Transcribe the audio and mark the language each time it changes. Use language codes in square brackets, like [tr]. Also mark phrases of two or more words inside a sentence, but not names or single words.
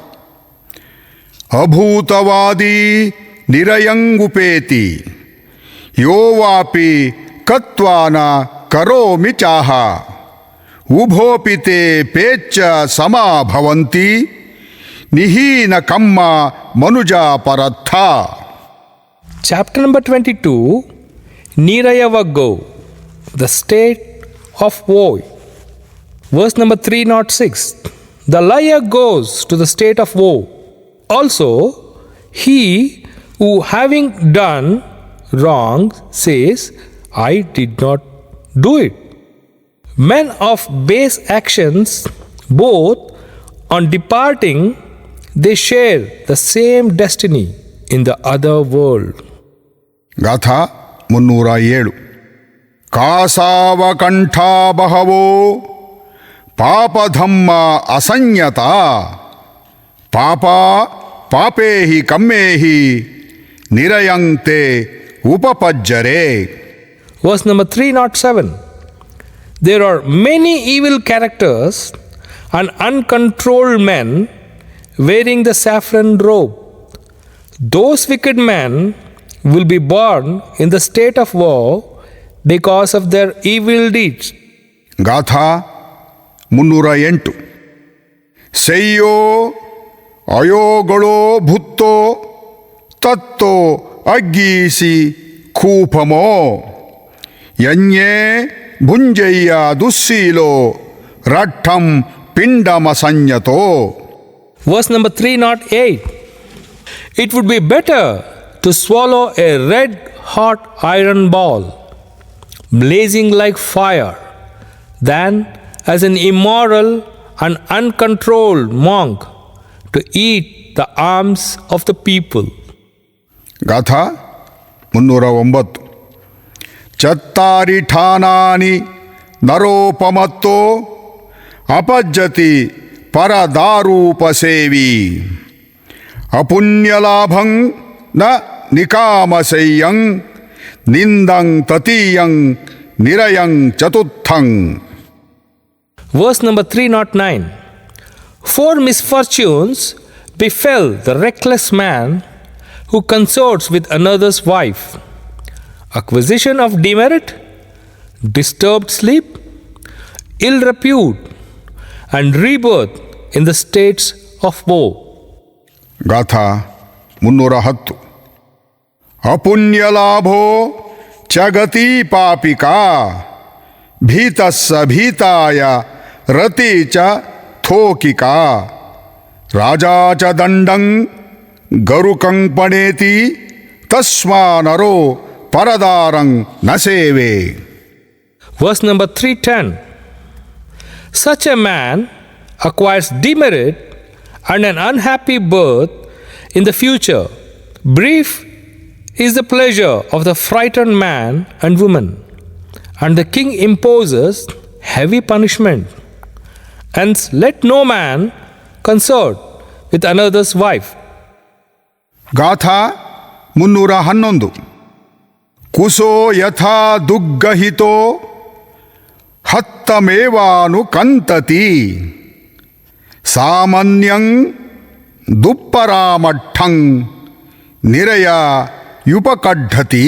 [pi] ಅಭೂತವಾದಿ ನಿರಯಂಗುಪೇತಿ ಯೋ ವಾಪಿ ಕತ್ವಾನ ಕರೋಮಿ ಚಾಹ ಉಭೋಪಿ ತೇ ಪೇಚ್ಚ ಸಮಾ ಭವಂತಿ ನಿಹೀನ ಕಮ್ಮ ಮನುಜ ಪರತ್ಥ. [en] Chapter number 22. Nirayavaggo, the state of woe. Verse number 306. The liar goes to the state of woe. Also, he who having done wrong says, I did not do it. Men of base actions, both on departing, they share the same destiny in the other world. [pi] ಗಾಥಾ 307. ಕಾಸಾವಕಂಠಾ ಬಹವೋ ಪಾಪಧಮ್ಮ ಅಸಂಯತ ಪಾಪ ಪಾಪೇಹಿ ಕಮ್ಮೇಹಿ ನಿರಯಂತೆ ಉಪಪಜ್ಜರೆ. [en] Verse number 307. There are many evil characters and uncontrolled men wearing the saffron robe. Those wicked men will be born in the state of woe because of their evil deeds. [pi] ಗಾಥಾ 308. ಸೆಯ್ಯೋ ಅಯೋಗಳೋ ಭುತ್ತೋ ತತ್ತೋ ಅಗ್ಗೀಸಿ ಕೂಪಮೋ ಯನ್ಯೇ ಭುಂಜಯ್ಯ ದುಸ್ಸೀಲೋ ರಟ್ಟಂ ಪಿಂಡಮಸಂಯತೋ. [en] Verse number 308. It would be better to swallow a red hot iron ball, blazing like fire, than as an immoral and uncontrolled monk to eat the alms of the people. [pi] ಗಾಥಾ 309. ಚತ್ತಾರಿ ಠಾನಾನಿ ನರೋಪಮತ್ತೋ ಅಪಜ್ಜತಿ ಪರದಾರೂಪಸೇವಿ ಅಪುಣ್ಯಲಾಭಂ na nikamasayang nindang tatiyang nirayang chatuthang. [en] Verse number 309. 4 misfortunes befell the reckless man who consorts with another's wife: acquisition of demerit, disturbed sleep, ill repute, and rebirth in the states of woe. [pi] ಗಾಥಾ 310. ಅಪುಣ್ಯಲಾಭೋ ಚಗತಿ ಪಾಪಿಕಾ ಭೀತಸ್ಸ ಭೀತಾಯ ರತಿ ಚ ಥೋಕಿಕಾ ರಾಜಾ ಚ ದಂಡಂ ಗರುಕಂ ಪಣೇತಿ ತಸ್ಮಾ ನರೋ ಪರದಾರಂ ನ ಸೇವೆ. [en] Verse number 310. Such a man acquires demerit and an unhappy birth in the future. Brief is the pleasure of the frightened man and woman, and the king imposes heavy punishment. Hence, let no man consort with another's wife. [pi] ಗಾಥಾ 311. ಕುಸೋ ಯಥಾ ದುಗ್ಗಹಿತೋ ಹತ್ತಮೇವಾನು ಕಂತತಿ ಸಾಮಾನ್ಯಂ ದುಪ್ಪರಾಮಠ್ಠಂ ನಿರಯ ಯುಪಕಡ್ಢತಿ.